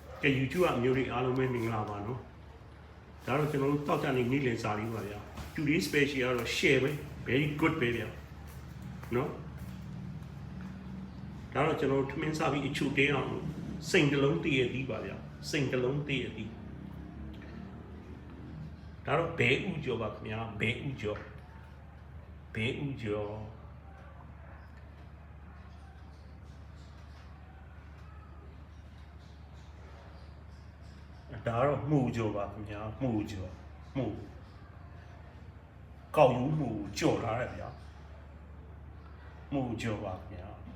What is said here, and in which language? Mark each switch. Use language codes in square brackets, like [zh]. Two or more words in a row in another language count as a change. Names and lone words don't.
[my] ကဲ YouTube အမျိုးတွေအားလုံးပဲမင်္ဂလာပါနော်ဒါတော့ကျွန်တော်တို့တောက်ကြနေနေ့လည်စာလေးပါဗျာ [en] Today special [my] ကတော့ share ပဲ [en] very good [my] ပဲဗျာနော် ဒါတော့ကျွန်တော်တို့ထမင်းစားပြီးအချို့တင်းအောင်စိန်တလုံးတည့်ရသည်ပါဗျာစိန်တလုံးတည့်ရသည်ဒါတော့ဘဲဥကျော်ပါခင်ဗျာဘဲဥကျော် ဒါတော့မှုကျော်ပါခင်ဗျာမှုကောက်ယူမှုကြော်လာတယ်ဗျာမှုကျော်ပါခင်ဗျာ